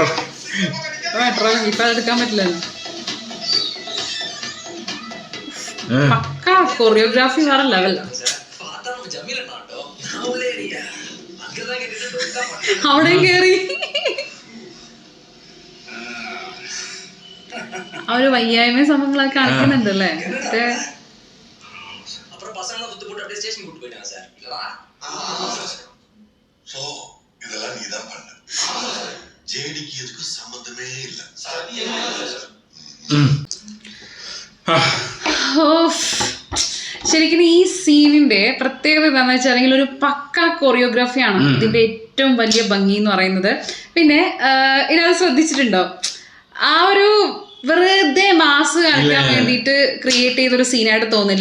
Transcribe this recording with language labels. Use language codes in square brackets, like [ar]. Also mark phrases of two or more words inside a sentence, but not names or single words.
[ml] മെട്രോ ഇപ്പൊ എടുക്കാൻ പറ്റില്ലല്ലോ. പക്ക കൊറിയോഗ്രാഫി വേറെ ലെവൽ. അവിടെയും കേറി ആ ഒരു വയ്യായ്മ സംഭവങ്ങളൊക്കെ കാണിക്കുന്നുണ്ട് അല്ലേ. [ta] சோ இதெல்லாம் நீதான் பண்ண. ஜேடிக்கு இதுக்கு சம்பந்தமே இல்ல. [ml] ശരിക്കും ഈ സീനിന്റെ പ്രത്യേകത എന്താണെന്ന് വെച്ചാൽ അല്ലെങ്കിൽ ഒരു പക്ക കൊറിയോഗ്രാഫിയാണ് ഇതിന്റെ ഏറ്റവും വലിയ ഭംഗി എന്ന് പറയുന്നത്. പിന്നെ ഇതിനകത്ത് ശ്രദ്ധിച്ചിട്ടുണ്ടോ, ആ ഒരു വെറുതെ മാസ് കാണിക്കാൻ വേണ്ടിയിട്ട് ക്രിയേറ്റ് ചെയ്തൊരു സീനായിട്ട് തോന്നില്ല.